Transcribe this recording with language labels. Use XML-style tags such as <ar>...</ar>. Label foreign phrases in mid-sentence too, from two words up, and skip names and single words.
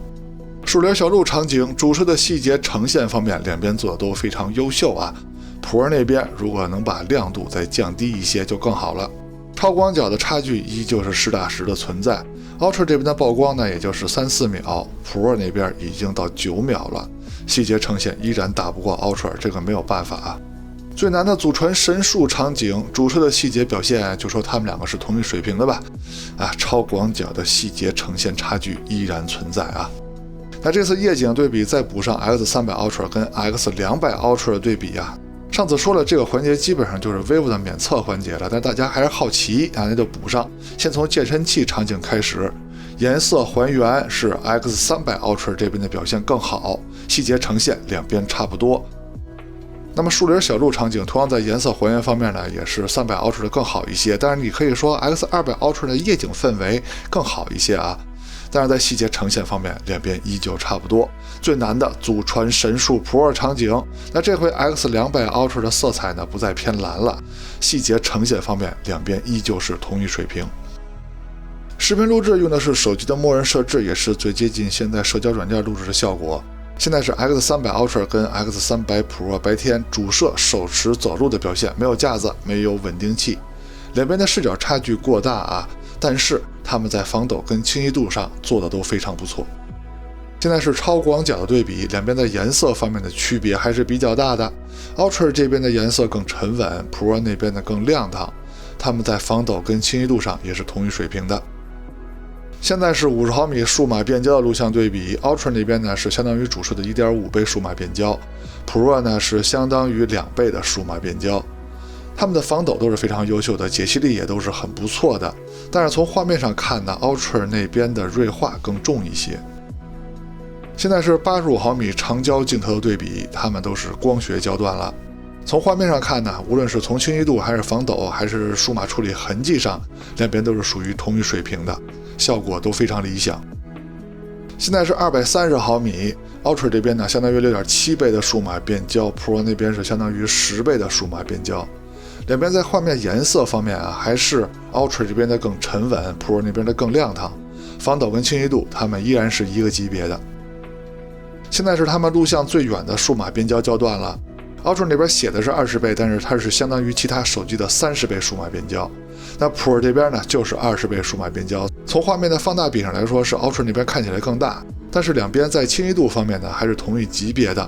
<zh>樹林小路場景，主攝的細節呈現方面，兩邊做的都非常優秀啊。Pro 那邊如果能把亮度再降低一些就更好了。超廣角的差距依舊是實打實的存在。Ultra 這邊的曝光呢，也就是3-4秒 ，Pro 那邊已經到9秒了，細節呈現依然打不過 Ultra， 這個沒有辦法啊。最難的祖傳神速場景，主攝的細節表現，就說他們兩個是同一水平的吧。超廣角的細節呈現差距依然存在啊。那這次夜景對比再補上 X300 Ultra 跟 X200 Ultra 的對比啊。上次說了，這個環節基本上就是 vivo 的免測環節了，但大家還是好奇啊，那就補上。先從健身器場景開始，顏色還原是 X300 Ultra 這邊的表現更好，細節呈現兩邊差不多。那麼樹林小路場景同樣在顏色還原方面呢，也是300 Ultra 的更好一些，但是你可以說 X200 Ultra 的夜景氛圍更好一些啊。但是在細節呈現方面，兩邊依舊差不多。最難的祖傳神速 Pro 場景，那這回 X200 Ultra 的色彩呢不再偏藍了，細節呈現方面兩邊依舊是同一水平。視頻錄製用的是手機的默認設置，也是最接近現在社交軟件錄製的效果。現在是 X300 Ultra 跟 X300 Pro 白天主攝手持走路的表現，沒有架子，沒有穩定器，兩邊的視角差距過大啊。但是他們在防抖跟清晰度上做的都非常不錯。現在是超廣角的對比，兩邊在顏色方面的區別還是比較大的。Ultra 這邊的顏色更沉穩 ，Pro 那邊的更亮堂。他們在防抖跟清晰度上也是同一水平的。現在是50毫米數碼變焦的錄像對比 ，Ultra 那邊呢是相當於主攝的 1.5 倍數碼變焦 ，Pro 呢是相當於2倍的數碼變焦。他們的防抖都是非常優秀的，解析力也都是很不錯的。但是從畫面上看呢 ，Ultra 那邊的銳化更重一些。現在是85毫米長焦鏡頭的對比，它們都是光學焦段了。從畫面上看呢，無論是從清晰度還是防抖，還是數碼處理痕跡上，兩邊都是屬於同一水平的，效果都非常理想。現在是230毫米 ，Ultra 這邊呢相當於6.7倍的數碼變焦 ，Pro 那邊是相當於10倍的數碼變焦。兩邊在畫面顏色方面啊，還是 Ultra 這邊的更沉穩 ，Pro 那邊的更亮堂。防抖跟清晰度，它們依然是一個級別的。現在是他們錄像最遠的數碼變焦焦段了。Ultra 那邊寫的是20倍，但是它是相當於其他手機的30倍數碼变焦。那 Pro 這邊呢，就是20倍數碼变焦。從畫面的放大比上來說，是 Ultra 那邊看起來更大，但是兩邊在清晰度方面呢，還是同一級別的。</zh>